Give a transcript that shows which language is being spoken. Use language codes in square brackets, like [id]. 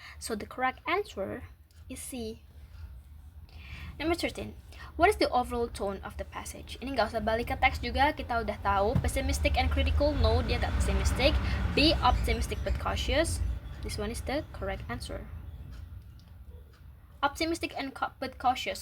[en] So the correct answer is C. Number 13. What is the overall tone of the passage? [id] Ini nggak usah balik ke teks juga, kita udah tahu. [en] Pessimistic and critical, no, [id] dia nggak [en] pessimistic. B. Optimistic but cautious. This one is the correct answer. Optimistic and but cautious.